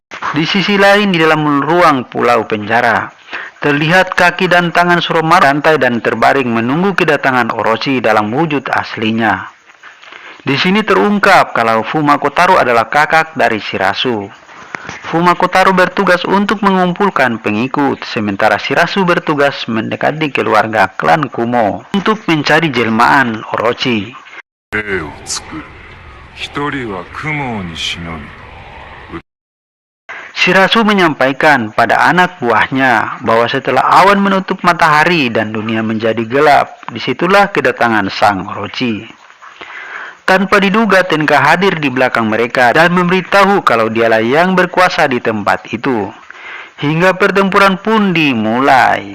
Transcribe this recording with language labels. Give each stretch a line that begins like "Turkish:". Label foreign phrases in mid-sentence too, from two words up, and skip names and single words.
Indonesian: Di sisi lain, di dalam ruang pulau penjara, terlihat kaki dan tangan Suromaru santai dan terbaring menunggu kedatangan Orochi dalam wujud aslinya. Di sini terungkap kalau Fumakotaro adalah kakak dari Shirasu. Fumakotaro bertugas untuk mengumpulkan pengikut, sementara Shirasu bertugas mendekati keluarga klan Kumo untuk mencari jelmaan Orochi.
Japanese: 霊を作る。一人は雲に忍び。
Indonesian: Shirasu menyampaikan pada anak buahnya bahwa setelah awan menutup matahari dan dunia menjadi gelap, disitulah kedatangan sang Orochi. Tanpa diduga, Tenka hadir di belakang mereka dan memberitahu kalau dialah yang berkuasa di tempat itu. Hingga pertempuran pun dimulai.